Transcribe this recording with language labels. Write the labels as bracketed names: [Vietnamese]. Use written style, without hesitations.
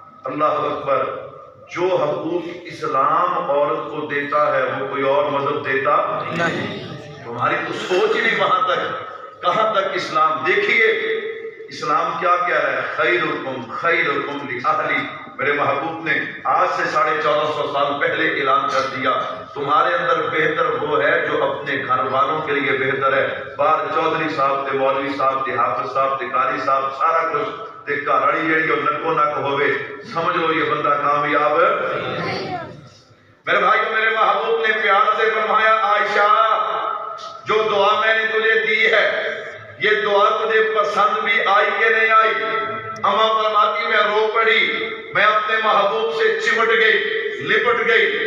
[Urdu] اللہ اکبر، جو حقوق اسلام عورت کو دیتا ہے وہ کوئی اور مذہب دیتا نہیں۔ تمہاری تو سوچ ہی نہیں وہاں تک، کہاں تک اسلام۔ دیکھیے اسلام کیا کہہ رہا ہے، [Arabic] خیرکم خیرکم لأہلی۔ [Urdu] میرے محبوب نے آج سے 1450 سال پہلے اعلان کر دیا تمہارے اندر بہتر وہ ہے جو اپنے گھر والوں کے لیے بہتر ہے. [Punjabi] باہر چودھری صاحب تے مولوی صاحب تے حافظ صاحب تے قاری صاحب سارا کچھ تے گھرڑی جڑی او نکو نک ہوے [Urdu] سمجھ لو یہ بندہ کامیاب. میرے بھائیو میرے محبوب نے پیار سے فرمایا عائشہ جو دعا میں نے تجھے دی ہے یہ دعا تجھے پسند بھی آئی کہ نہیں آئی؟ اما فرماتی میں رو پڑی, میں اپنے محبوب سے چمٹ گئی, لپٹ گئی.